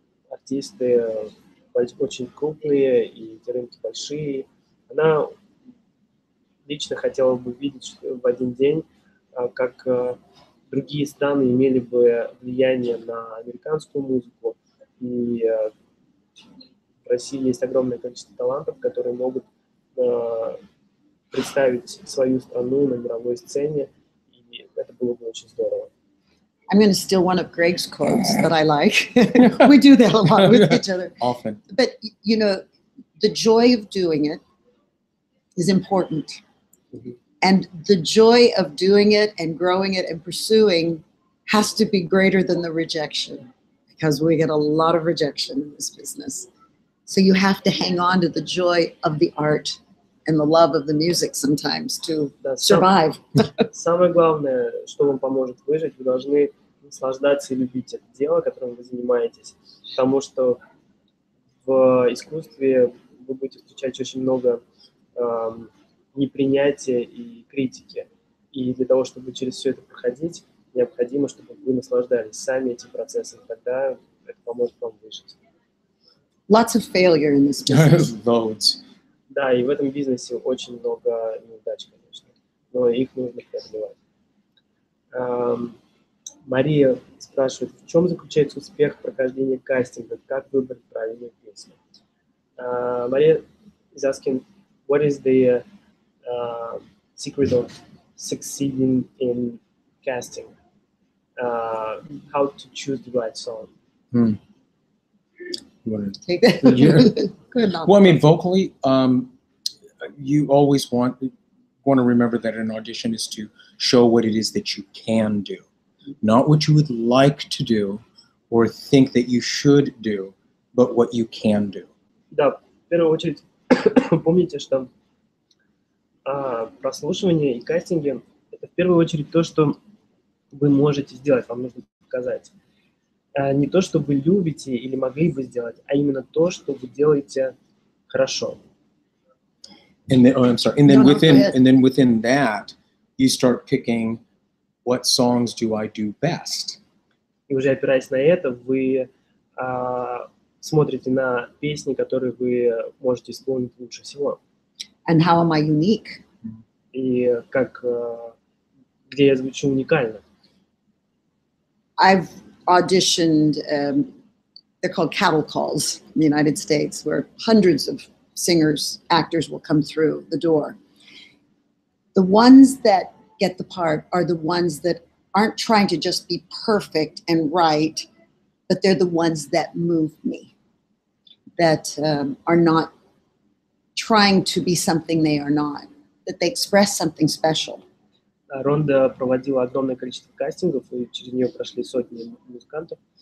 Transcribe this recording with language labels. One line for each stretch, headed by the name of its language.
Russian: артисты очень крупные и эти рынки большие, она лично хотела бы видеть в один день, как другие страны имели бы влияние на американскую музыку, и в России есть огромное количество талантов, которые могут представить свою страну на мировой сцене, и это было бы очень здорово.
English: I'm going to steal one of Greg's quotes that I like. We do that a lot with each other. Often. But, you know, the joy of doing it is important. And the joy of doing it and growing it and pursuing has to be greater than the rejection, because we get a lot of rejection in this business. So you have to hang on to the joy of the art and the love of the music sometimes to survive.
Russian: Самое главное, что вам поможет выжить, вы должны наслаждаться и любить это дело, которым вы занимаетесь, потому что в искусстве вы будете встречать очень много непринятия и критики. И для того, чтобы через все это проходить, необходимо, чтобы вы наслаждались сами этим процессом, тогда это поможет вам выжить.
English: Lots of failure in this business. Loads.
Russian: Да, и в этом бизнесе очень много неудач, конечно, но их нужно преодолевать. Мария спрашивает, в чем заключается успех прохождения кастинга, как выбрать правильную песню?
English: Мария is asking, what is the secret of succeeding in casting? How to choose the right song? Take that. Yeah. Good enough. Well, I mean, vocally, you always want to remember that an audition is to show what it is that you can do, not what you would like to do or think that you should do, but what you can do.
Russian: Да, в первую очередь помните, что прослушивание и кастинги – это в первую очередь то, что вы можете сделать, вам нужно показать. Не то, что вы любите или могли бы сделать, а именно то, что вы делаете хорошо.
English: And then, and then within that, you start picking what songs do I do best.
Russian: И уже опираясь на это, вы смотрите на песни, которые вы можете исполнить лучше всего.
English: And how am I unique?
Russian: И как, где я звучу уникально.
English: I've auditioned, they're called cattle calls in the United States, where hundreds of singers, actors will come through the door. The ones that get the part are the ones that aren't trying to just be perfect and right, but they're the ones that move me, that are not trying to be something they are not, that they express something special.
Russian: Ронда проводила огромное количество кастингов, и через нее прошли сотни музыкантов.